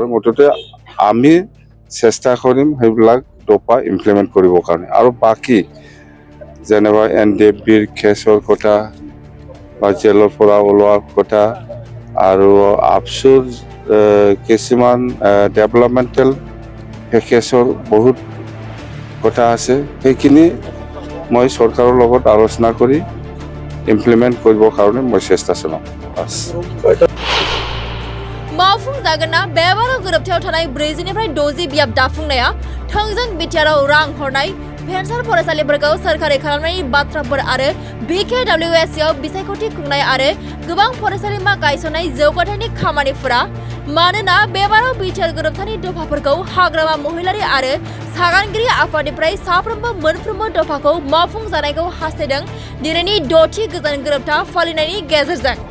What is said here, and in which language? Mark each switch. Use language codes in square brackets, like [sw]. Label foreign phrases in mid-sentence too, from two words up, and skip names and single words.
[as] মুঠতে আমি চেষ্টা কৰিম সেইবিলাক দফা ইমপ্লিমেণ্ট কৰিবৰ কাৰণে আৰু বাকি যেনেবা NDFBৰ কেছৰ কথা বা জেলৰ পৰা ওলোৱাৰ কথা আৰু আপসুৰ কিছুমান [en] developmental package [as] বহুত কথা আছে সেইখিনি মই চৰকাৰৰ লগত আলোচনা কৰি ইমপ্লিমেণ্ট কৰিবৰ কাৰণে মই চেষ্টা চলাম। [brx] मावफुं जागोनना बेबाराव गोरोबथायाव थानाय 40 निफ्राय 60 बियाब दाफुंनाया थोंजों बिटिआरआव रां हरनाय भेन्सार फरायसालिफोरखौ सोरखारि खालामनायनि बाथ्राफोर आरो BKWSआव बिसायख'थि खुंनाय आरो गोबां फरायसालिमा गायसननाय जौगाथायनि खामानिफोरा मानोना बेबाराव बिटिआर गोरोबथानि दफाफोरखौ हाग्रामा महिलारि आरो सागानगिरि आफादनिफ्राय साफ्रोमबो मोनफ्रोमबो दफाखौ मावफुं जानायखौ हास्थायदों दिनैनि 6थि गोजोन गोरोबथा फालिनायनि गेजेरजों।